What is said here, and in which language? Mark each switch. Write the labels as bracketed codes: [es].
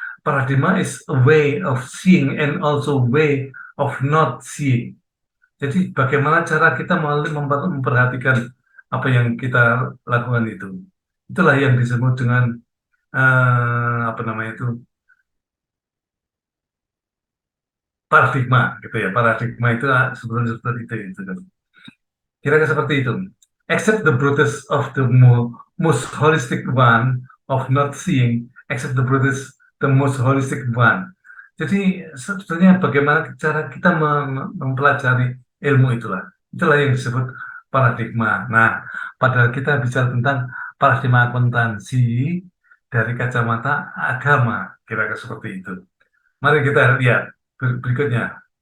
[en] Paradigma is a way of seeing and also way of not seeing. [id] Jadi bagaimana cara kita memperhatikan apa yang kita lakukan itu. Itulah yang disebut dengan apa namanya itu paradigma gitu ya. Paradigma itu sebenarnya seperti itu kan. Kira-kira seperti itu. [en] Except the broadest of the most holistic one of not seeing, except the broadest, the most holistic one. [id] Jadi sebetulnya bagaimana cara kita mempelajari ilmu itulah. Itulah yang disebut paradigma. Nah, padahal kita bicara tentang paradigma akuntansi dari kacamata agama, kira-kira seperti itu. Mari kita lihat berikutnya.